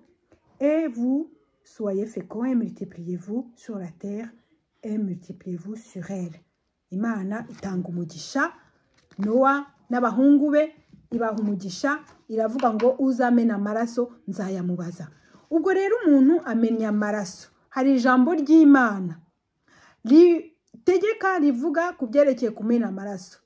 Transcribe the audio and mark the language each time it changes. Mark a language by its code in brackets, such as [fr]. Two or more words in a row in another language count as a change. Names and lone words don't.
[fr] Et vous soyez féconds et multipliez-vous sur la terre et multipliez-vous sur elle. [rw] Imana itanga umugisha Noa n'abahungu be, ibaha umugisha, iravuga ngo uzamena amaraso nzayamubaza. Ubwo rero umuntu amenya amaraso, hari ijambo ry'Imana ritegeka rivuga ku byerekeye kumena amaraso.